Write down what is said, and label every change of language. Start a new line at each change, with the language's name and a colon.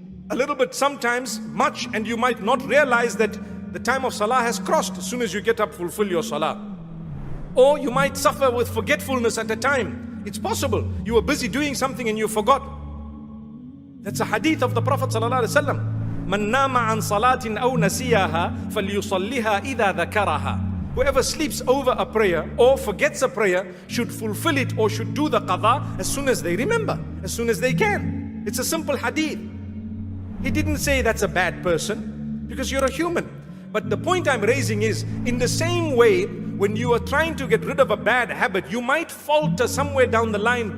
English: a little bit sometimes, much, and you might not realize that the time of salah has crossed. As soon as you get up, fulfill your salah. Or you might suffer with forgetfulness at a time. It's possible. You were busy doing something and you forgot. That's a hadith of the Prophet ﷺ.
Arabic: من نام عن صلاة أو نسيها فليصليها إذا ذكرها.
English: Whoever sleeps over a prayer or forgets a prayer should fulfill it or should do the qadha as soon as they remember, as soon as they can. It's a simple hadith. He didn't say that's a bad person, because you're a human. But the point I'm raising is, in the same way, when you are trying to get rid of a bad habit, you might falter somewhere down the line.